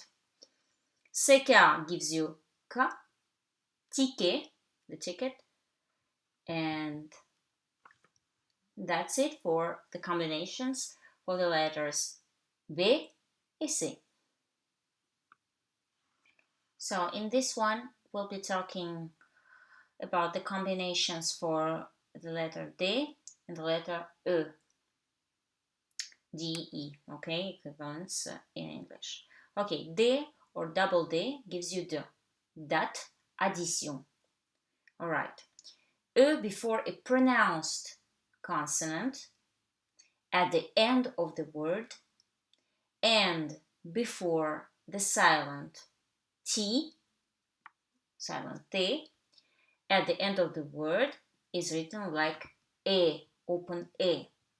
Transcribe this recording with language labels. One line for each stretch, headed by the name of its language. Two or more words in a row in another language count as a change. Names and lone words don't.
English: CK gives you K, ticket, the ticket, and that's it for the combinations for the letters B and C. So in this one, we'll be talking about the combinations for the letter D and the letter E. D-E, okay, equivalents in English. Okay, D or double D gives you the, date, addition. All right. E before a pronounced consonant at the end of the word and before the silent T, silent T, at the end of the word is written like E, open E.